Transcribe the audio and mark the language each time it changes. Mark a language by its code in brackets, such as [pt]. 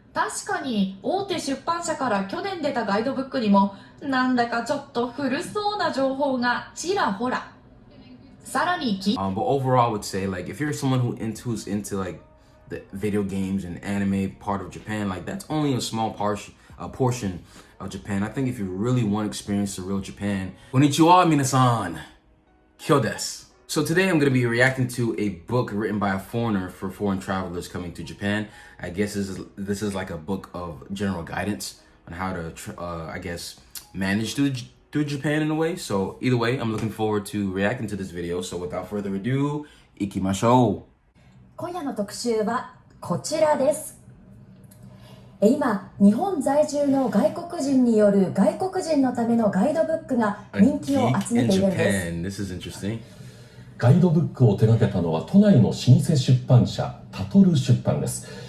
[ja] 確かに大手出版社から去年出たガイドブックにもなんだかちょっと古そうな情報がちらほら。さらに [en] But overall, I would say like if you're someone who's into like the video games and anime part of Japan, like that's only a small portion of Japan. I think if you really want to experience the real Japan, [ja] konnichiwa minasan, kyo desu. [en] So today I'm going to be reacting to a book written by a foreigner for foreign travelers coming to Japan. I guess this is like a book of general guidance on how to, I guess, manage through Japan in a way. So either way, I'm looking forward to reacting to this video. So without further ado, ikimashou. [ja] 今夜の特集はこちらです。今、日本在住の外国人による外国人のためのガイドブックが人気を集めているんです。 [en] This is interesting. [ja] ガイドブックを手掛けたのは都内の老舗出版社タトル出版です。